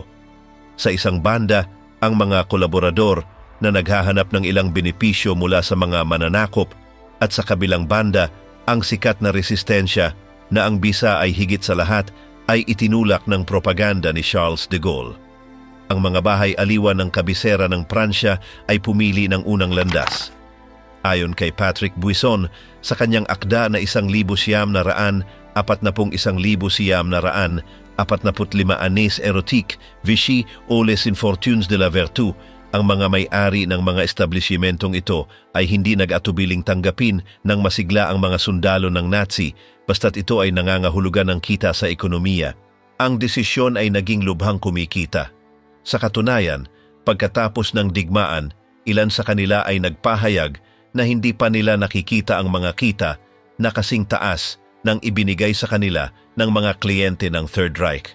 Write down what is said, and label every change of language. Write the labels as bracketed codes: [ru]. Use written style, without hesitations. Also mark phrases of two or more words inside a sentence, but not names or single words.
[tl] Sa isang banda, ang mga kolaborador na naghahanap ng ilang benepisyo mula sa mga mananakop at sa kabilang banda, ang sikat na resistensya na ang bisa ay higit sa lahat ay itinulak ng propaganda ni Charles de Gaulle. Ang mga bahay aliwan ng kabisera ng Pransya ay pumili ng unang landas. Ayon kay Patrick Buisson, sa kanyang akda na 1945, 45 Années Erotique, Vichy ou les Infortunes de la Vertu, ang mga may-ari ng mga establishmentong ito ay hindi nag-atubiling tanggapin ng masigla ang mga sundalo ng Nazi basta't ito ay nangangahulugan ng kita sa ekonomiya. Ang desisyon ay naging lubhang kumikita. Sa katunayan, pagkatapos ng digmaan, ilan sa kanila ay nagpahayag na hindi pa nila nakikita ang mga kita na kasing taas ng ibinigay sa kanila ng mga kliyente ng Third Reich.